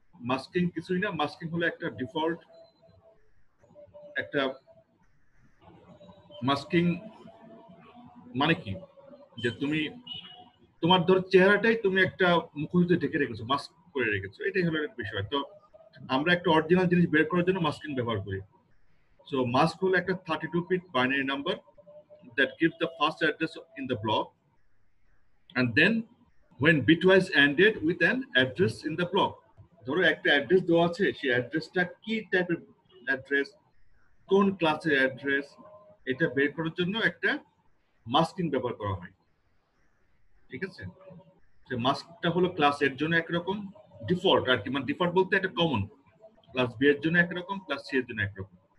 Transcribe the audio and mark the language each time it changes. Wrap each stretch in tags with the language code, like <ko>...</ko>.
<bn>Masking কিছুই না, masking হলো একটা ডিফল্ট একটা মাস্কিং মানে কি, যে তুমি তোমার ধরো চেহারাটাই তুমি একটা মুখোশ ঢেকে রেখেছো, মাস্ক করে রেখেছো, এটাই হলো একটা বিষয়। তো আমরা একটা অরিজিনাল জিনিস বের করার জন্য মাস্কিং ব্যবহার করি। সো মাস্ক হলো একটা 32-bit binary number</bn> <en>that gives the first address in the block, and then when bitwise ANDed with an address in the block.</en> <bn>ধরো একটা অ্যাড্রেস দেওয়া আছে, সেই অ্যাড্রেসটা কি টাইপের অ্যাড্রেস, কোন ক্লাসের অ্যাড্রেস, এটা বের করার জন্য একটা মাস্কিং ব্যবহার করা হয়। ঠিক আছে, সে মাস্কটা হলো ক্লাস এর জন্য একরকম ডিফল্ট আর কি, মানে ডিফল্ট বলতে একটা কমন, ক্লাস বি এর জন্য একরকম, ক্লাস সি এর জন্য একরকম।</bn>